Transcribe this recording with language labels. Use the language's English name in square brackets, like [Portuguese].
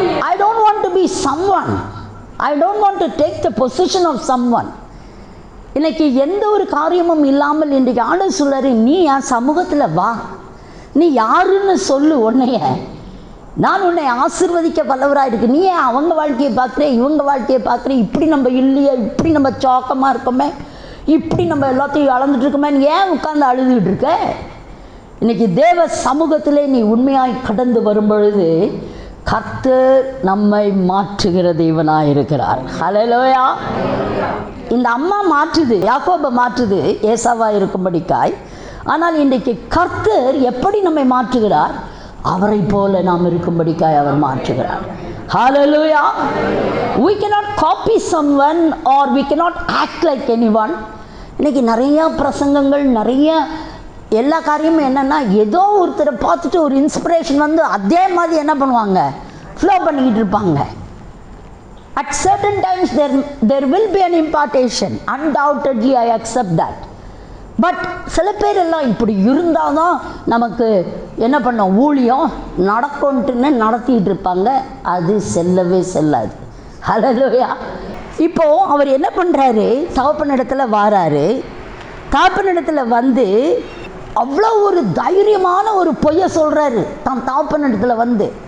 [English] I don't want to be someone. I don't want to take the position of someone. [Tamil] இன்னைக்கு எந்த ஒரு காரியமும் இல்லாமல் இன்றைக்கு ஆண்டவர் சொல்றாரு, நீ என் சமூகத்தில் வா, நீ யாருன்னு சொல்லு, உன்னைய நான் உன்னை ஆசீர்வதிக்க வல்லவராக இருக்கு. நீ ஏன் அவங்க வாழ்க்கையை பார்க்குறேன், இவங்க வாழ்க்கையை பார்க்குறேன், இப்படி நம்ம இல்லையே, இப்படி நம்ம சோக்கமாக இருக்கோமே, இப்படி நம்ம எல்லாத்தையும் அளந்துட்டுருக்கோமே, நீ ஏன் உட்காந்து அழுதுகிட்டு இருக்க? இன்றைக்கி தேவ சமூகத்திலே நீ உண்மையாய் கடந்து வரும்பொழுது கர்த்தர் நம்மை மாற்றுகிற தேவனாக இருக்கிறார். ஹல்லேலூயா. இந்த அம்மா மாற்றுது, யாக்கோபை மாற்றுது ஏசாவாக இருக்கும்படிக்காய். ஆனால் இன்றைக்கு கர்த்தர் எப்படி நம்மை மாற்றுகிறார், அவரை போல நாம் இருக்கும்படிக்காய் அவர் மாற்றுகிறார். ஹல்லேலூயா. [English] We cannot copy someone or we cannot act like anyone. [Tamil] இன்றைக்கி நிறையா பிரசங்கங்கள், நிறைய எல்லா காரியமும் என்னென்னா, ஏதோ ஒருத்தரை பார்த்துட்டு ஒரு இன்ஸ்பிரேஷன் வந்து அதே மாதிரி என்ன பண்ணுவாங்க, ஃப்ளோ பண்ணிக்கிட்டு இருப்பாங்க. [English] At certain times there will be an impartation. Undoubtedly I accept that. [Tamil] But சில பேர் எல்லாம் இப்படி இருந்தால் தான் நமக்கு என்ன பண்ணோம், ஊழியம் நடக்கும்ட்டுன்னு நடத்திட்டு இருப்பாங்க. அது செல்லவே செல்லாது. ஹல்லேலூயா. இப்போது அவர் என்ன பண்ணுறாரு, தகப்பனிடத்தில் வாராரு. தகப்பனிடத்தில் வந்து அவ்வளோ ஒரு தைரியமான ஒரு பொய்யை சொல்கிறாரு தான் தகப்பனிடத்தில் வந்து.